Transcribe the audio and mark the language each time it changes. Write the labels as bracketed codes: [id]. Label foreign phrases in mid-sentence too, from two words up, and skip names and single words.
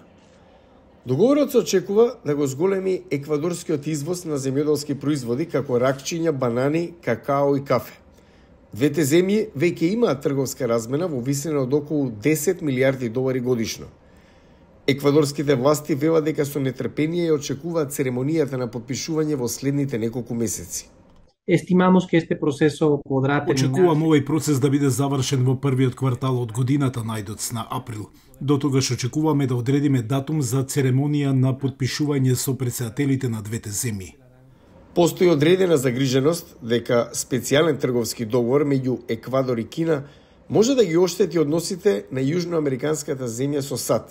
[mk] Договорот се очекува да го зголеми еквадорскиот извоз на земјоделски производи како ракчиња, банани, какао и кафе. Двете земји веќе имаат трговска размена во висина од околу 10 милиарди долари годишно. Еквадорските власти велат дека со нетрпение очекуваат церемонијата на подпишување во следните неколку месеци. [es] Estimamos que este proceso podrá terminar. [mk] Очекувам овој процес да биде завршен во првиот квартал од годината, најдоцна април. До тогаш очекуваме да одредиме датум за церемонија на подпишување со претседателите на двете земји. Постои одредена загриженост дека специјален трговски договор меѓу Еквадор и Кина може да ги оштети односите на јужноамериканската земја со САД.